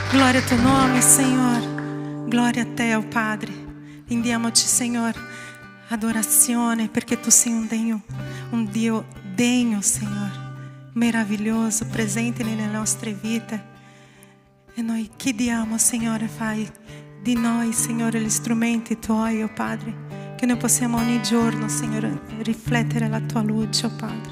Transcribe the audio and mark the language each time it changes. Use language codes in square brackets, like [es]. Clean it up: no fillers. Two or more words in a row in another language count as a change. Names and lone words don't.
[pt] Glória ao teu nome, Senhor. [it] Glória a te, ó Padre. Rendiamo-te, Senhor, adorazione, perché tu sei un Dio degno, Senhor, meraviglioso, presente nelle nostre vite. E noi chiediamo, Signore, fai di noi, Signore, gli strumenti tuoi, oh Padre, che noi possiamo ogni giorno, Signore, riflettere la tua luce, oh Padre.